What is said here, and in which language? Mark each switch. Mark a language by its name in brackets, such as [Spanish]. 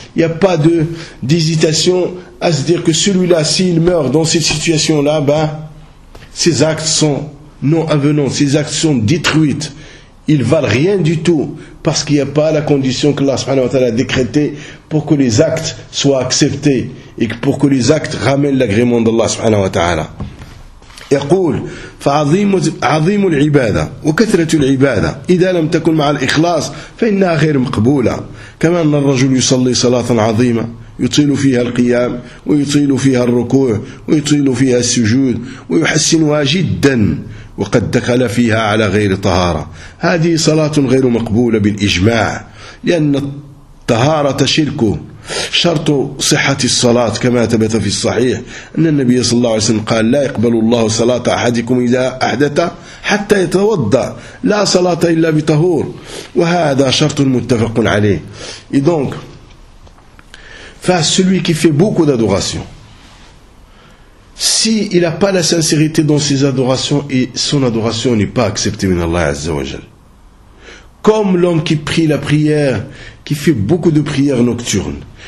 [French] Il n'y a pas d'hésitation à se dire que celui-là, s'il meurt dans cette situation-là, ses actes sont non avenants, ses actes sont détruits. Ils ne valent rien du tout parce qu'il n'y a pas la condition que Allah subhanahu wa ta'ala a décrétée pour que les actes soient acceptés. Et pour que les actes ramènent l'agrément d'Allah subhanahu wa ta'ala. [Arabic] يقول فعظيم العبادة وكثرة العبادة إذا لم تكن مع الإخلاص فإنها غير مقبولة كما أن الرجل يصلي صلاة عظيمة يطيل فيها القيام ويطيل فيها الركوع ويطيل فيها السجود ويحسنها جدا وقد دخل فيها على غير طهارة هذه صلاة غير مقبولة بالإجماع لأن الطهارة شركه شرط صحة الصلاة كما ثبت في الصحيح أن النبي صلى الله عليه وسلم قال لا يقبل الله صلاة أحدكم إذا أحدث حتى يتوضأ لا صلاة إلا بطهور وهذا شرط متفق عليه. [French] Et donc, face celui qui fait beaucoup d'adoration, si il a pas la sincérité dans ses adorations et son adoration n'est pas acceptée [Arabic] من الله عز وجل. [French] Comme l'homme qui prie la prière, qui fait beaucoup de prières nocturnes.